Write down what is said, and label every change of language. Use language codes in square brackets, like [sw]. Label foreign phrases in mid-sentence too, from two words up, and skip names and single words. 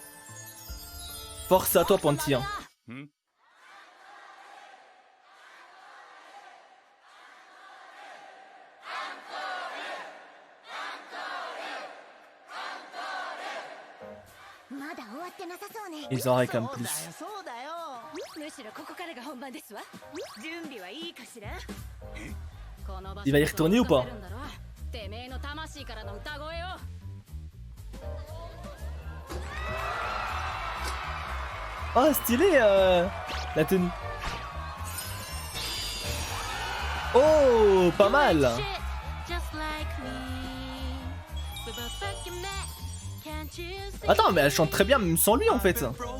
[fr] Force à toi Panty. Hein. Ils en réclament plus. [ja] そうだよ。むしろここからが本番ですわ。準備はいいかしら。 [fr] Il va y retourner ou pas? [ja] てめえの魂からの歌声を。 [fr] Oh stylé la tenue. Oh pas mal. Attends mais elle chante très bien même sans lui en fait.